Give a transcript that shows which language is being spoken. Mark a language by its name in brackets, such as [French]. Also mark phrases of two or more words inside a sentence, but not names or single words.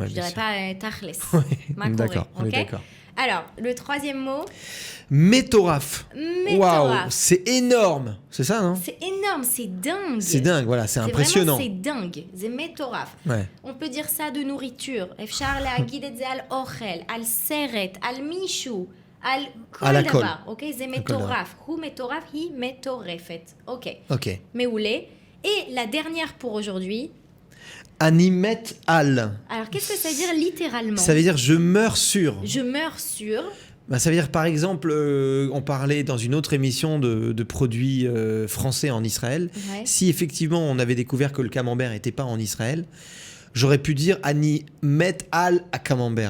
[French] Je dirais pas Tachles. D'accord, on est d'accord. Alors, le troisième mot. Métoraf. Waouh, c'est énorme. C'est ça, non? C'est énorme, c'est dingue. C'est dingue, voilà, c'est impressionnant. Vraiment, c'est dingue. C'est métoraf. Ouais. On peut dire ça de nourriture. [Hebrew] אפשר להגיד את זה על אוכל, על סרט, על מישהו, על כל דבר. אוקיי? זה מטורף. הוא מטורף, היא מטורפת. אוקיי. אוקיי. מעולה. [French] Et la dernière pour aujourd'hui. [Hebrew] אני מת על. [French] Alors, qu'est-ce que ça veut dire littéralement? Ça veut dire je meurs sur. Je meurs sur. Bah, ça veut dire, par exemple, on parlait dans une autre émission de produits français en Israël. Ouais. Si effectivement on avait découvert que le camembert n'était pas en Israël, j'aurais pu dire [Hebrew] אני מת על [French] à camembert.